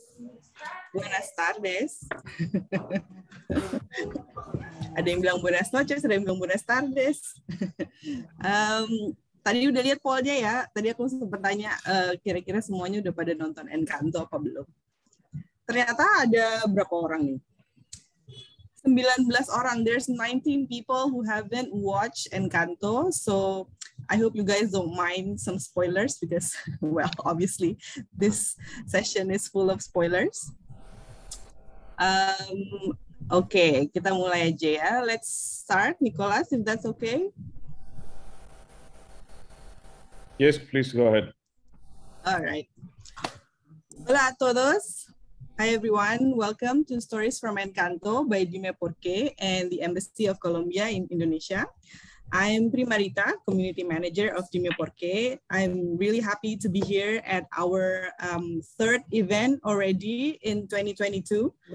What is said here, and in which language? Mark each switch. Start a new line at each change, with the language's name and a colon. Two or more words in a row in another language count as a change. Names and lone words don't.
Spanish: Buenas tardes.
Indonesian: Ada yang bilang
Spanish: buenas noches,
Indonesian: ada yang bilang
Spanish: buenas tardes.
Indonesian: Tadi udah lihat pollnya ya. Tadi aku sempat tanya kira-kira semuanya udah pada nonton Encanto apa belum. Ternyata ada berapa orang nih? 19 orang.
English: There's 19 people who haven't watched Encanto. So I hope you guys don't mind some spoilers because, well, obviously this session is full of spoilers.
Indonesian: Okay, kita mulai aja ya.
English: Let's start, Nicholas, if that's okay. Yes, please go ahead. All right.
Spanish: Hola a todos.
English: Hi, everyone. Welcome to Stories from Encanto by Dime Porque and the Embassy of Colombia in Indonesia. I'm Primarita, Community Manager of Dime Porque. I'm really happy to be here at our third event already in 2022.